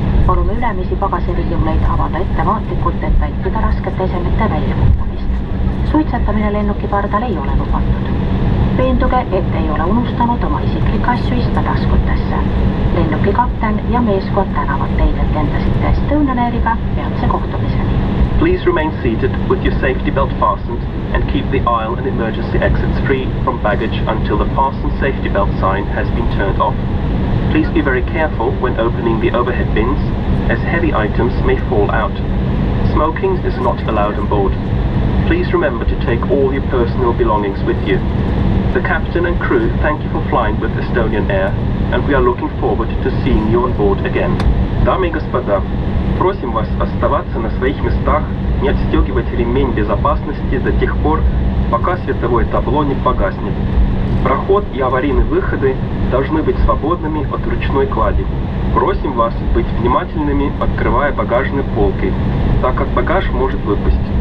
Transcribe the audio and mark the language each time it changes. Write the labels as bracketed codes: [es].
[et] Palume ülemisi pagasiriiuleid avada ettevaatlikult, et vältida raskete esemete väljakutamist. Suitsetamine lennuki pardal ei ole lubatud. Veenduge, et ei ole unustanud oma isiklikke asju istmetaskutesse. Lennuki kapten ja meeskond tänavad teid, et lendasite Estonian Airiga peatse kohtumiseni. [en] Please remain seated with your safety belt fastened and keep the aisle and emergency exits free from baggage until the fasten safety belt sign has been turned off. Please be very careful when opening the overhead bins, as heavy items may fall out. Smoking is not allowed on board. Please remember to take all your personal belongings with you. The captain and crew thank you for flying with Estonian Air, and we are looking forward to seeing you on board again. [ru] Дамы и господа, просим вас оставаться на своих местах, не отстегивать ремень безопасности до тех пор, пока световое табло не погаснет. Проход и аварийные выходы должны быть свободными от ручной клади. Просим вас быть внимательными, открывая багажные полки, так как багаж может выпасть.